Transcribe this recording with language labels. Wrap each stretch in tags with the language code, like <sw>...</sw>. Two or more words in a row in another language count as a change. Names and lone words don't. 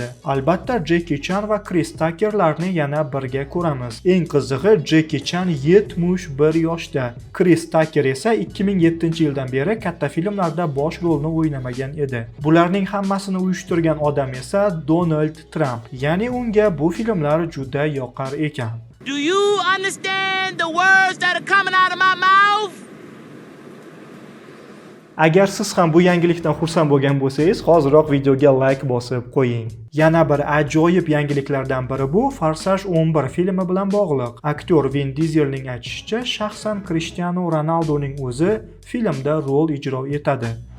<uz>Albatta Jackie Chan va Chris Tuckerlarni yana birga ko'ramiz. Eng qizig'i, Jackie Chan 71 yoshda, Chris Tucker esa 2007-yildan beri katta filmlarda bosh rolni o'ynamagan edi. Bularning hammasini uyushtirgan odam esa Donald Trump, ya'ni unga bu filmlar juda yoqar ekan.</uz> <en>Do you understand the words that are coming out of my mouth?</en> <uz>Agar siz ham bu yangilikdan xursand bo'lgan bo'lsangiz, hoziroq videoga like bosib qo'ying. Yana bir ajoyib yangiliklardan biri bu Farsaj 11 filmi bilan bog'liq. Aktyor Vin Dieselning aytishicha, shaxsan Cristiano Ronaldoning o'zi filmda rol ijro etadi.</uz>